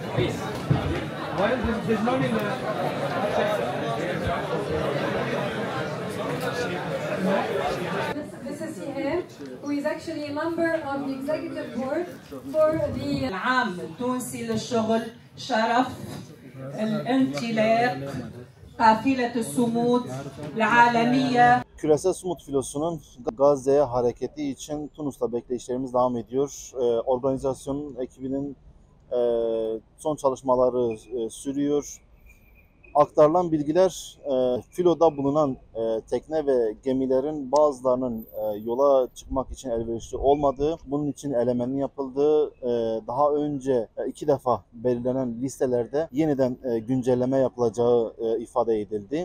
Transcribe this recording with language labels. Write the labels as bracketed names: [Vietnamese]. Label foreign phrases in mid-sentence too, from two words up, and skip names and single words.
[English] This is Ihab, who is actually a member of the executive board for the [Arabic] العام التونسي للشغل شرف الانطلاق قافلة الصمود العالمية. [Turkish] Küresel Sumut Filosu'nun Gazze'ye hareketi için Tunus'ta bekleyişlerimiz devam ediyor. Organizasyonun ekibinin son çalışmaları sürüyor. Aktarılan bilgiler filoda bulunan tekne ve gemilerin bazılarının yola çıkmak için elverişli olmadığı, bunun için elemenin yapıldığı, daha önce 2 defa belirlenen listelerde yeniden güncelleme yapılacağı ifade edildi.